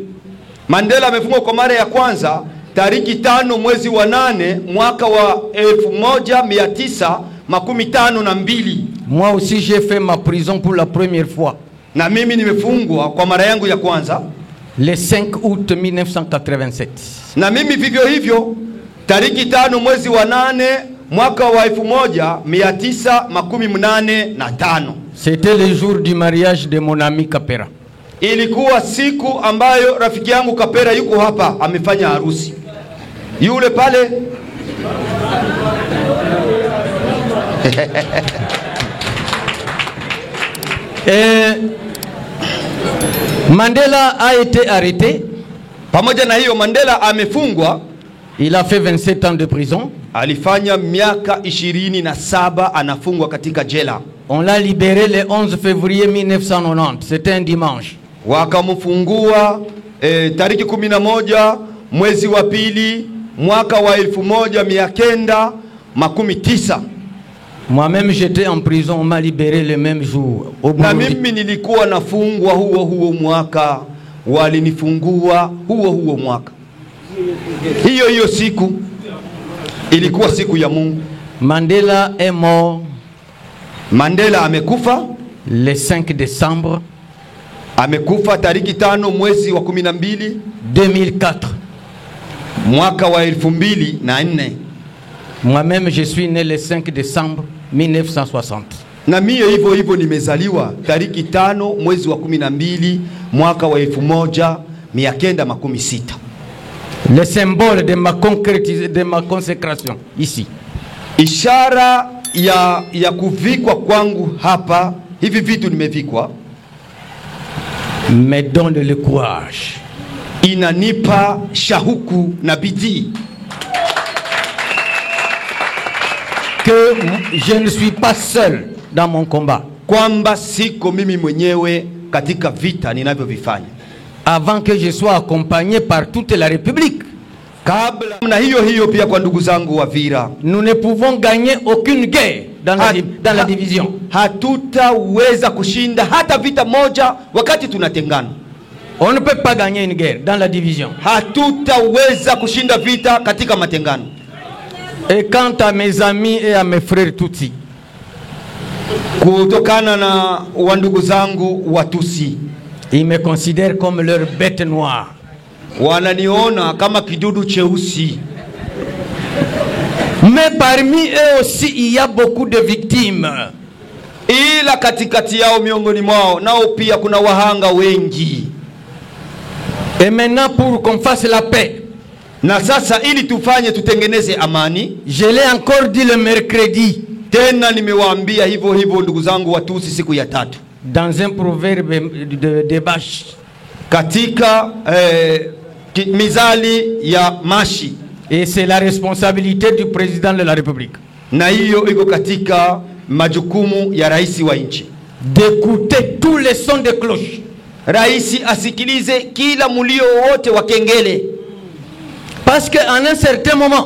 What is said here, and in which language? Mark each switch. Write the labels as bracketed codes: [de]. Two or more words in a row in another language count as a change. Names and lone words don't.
[sw] Mandela amefungwa kwa mara ya kwanza tariki 5 mwezi wa 8 mwaka wa 1952. [fr] Moi aussi j'ai fait ma prison pour la première fois. [sw] Na mimi nimefungwa kwa mara yangu ya kwanza [fr] le 5 août 1987. [sw] Na mimi vivyo hivyo tariki 5 mwezi wa 8 mwaka wa 1985. [fr] C'était le jour du mariage de mon ami Kapera. [sw] Ilikuwa siku ambayo rafiki yangu Kapera yuko hapa amefanya harusi. Yule pale [fr] Mandela a été arrêté. [sw] Pamoja na hiyo Mandela amefungwa. [fr] Il a fait 27 ans de prison. [sw] Alifanya miaka 27 anafungwa katika jela. [fr] On l'a libéré le 11 février 1990. C'était un dimanche. [sw] Wakamfungua tariki 11 mwezi wa pili mwaka wa 1990. [fr] Moi-même j'étais en prison, on m'a libéré le même jour. [sw] Na mimi nilikuwa nafungwa huo mwaka, walinifungua huo mwaka. Hiyo siku ilikuwa siku ya Mungu. [fr] Mandela est mort. [sw] Mandela amekufa [fr] le 5 décembre. [sw] Amekufa tariki 5 mwezi wa 12 2004. Mwaka wa 2004. [fr] Moi-même je suis né le 5 décembre 1960. [sw] Na mie hivyo nimezaliwa tariki 5 mwezi wa 12 mwaka wa 1960. [fr] Le symbole de ma consécration ici. [sw] Ishara ya kuvikwa kwangu hapa, hivi vitu nimevikwa, [fr] me donne le courage. [sw] Inanipa shahuku na bidii. [fr] Que je ne suis pas seul dans mon combat. [sw] kwamba siko mimi mwenyewe katika vita ninavyovifanya, [fr] avant que je sois accompagné par toute la République. [sw] Kabla na hiyo pia kwa ndugu zangu wa Vira, [fr] nous ne pouvons gagner aucune guerre dans la division. [sw] Hatutaweza kushinda hata vita moja wakati tunatengana. [fr] On ne peut pas gagner une guerre dans la division. [sw] Hatutaweza kushinda vita katika matengano. [fr] Et quant à mes amis et à mes frères Tutsi, [sw] kutokana na wandugu zangu Watusi, [fr] ils me considèrent comme leur bête noire. [sw] Wananiona kama kidudu cheusi. [fr] Mais parmi eux aussi il y a beaucoup de victimes. [sw] Ila katikati yao miongoni mwao nao pia kuna wahanga wengi. [fr] Et maintenant pour qu'on fasse la paix, [sw] na sasa ili tufanye tutengeneze amani, [fr] je l'ai encore dit le mercredi, [sw] tena nimewaambia hivyo ndugu zangu Watusi siku ya tatu, [fr] dans un proverbe de Bash, [sw] katika mizali ya Mashi, [fr] et c'est la responsabilité du président de la République, [sw] na hiyo iko katika majukumu ya rais wa nchi, [fr] d'écouter tous les sons de cloche. [sw] Raisi asikilize kila mulio wote wa kengele, [fr] parce que en un certain moment,